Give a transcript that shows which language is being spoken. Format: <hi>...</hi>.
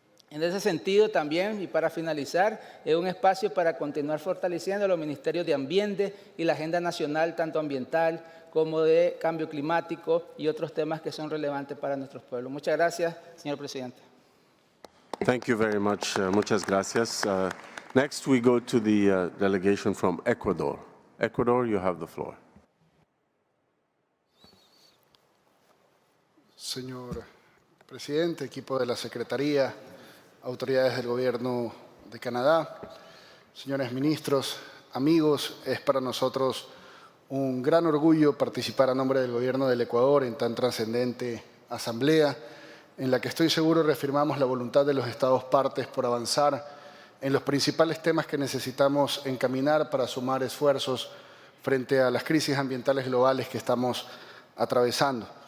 <es>En ese sentido también, y para finalizar, es un espacio para continuar fortaleciendo los ministerios de Ambiente y la agenda nacional, tanto ambiental como de cambio climático y otros temas que son relevantes para nuestros pueblos. Muchas gracias, señor presidente.</es> <en>Thank you very much.</en> <es>Muchas gracias.</es> <en>Next, we go to the delegation from Ecuador. Ecuador, you have the floor.</en> <es>Señor presidente, equipo de la Secretaría, autoridades del Gobierno de Canadá, señores ministros, amigos, es para nosotros un gran orgullo participar a nombre del Gobierno del Ecuador en tan trascendente asamblea, en la que estoy seguro reafirmamos la voluntad de los Estados partes por avanzar en los principales temas que necesitamos encaminar para sumar esfuerzos frente a las crisis ambientales globales que estamos atravesando.</es>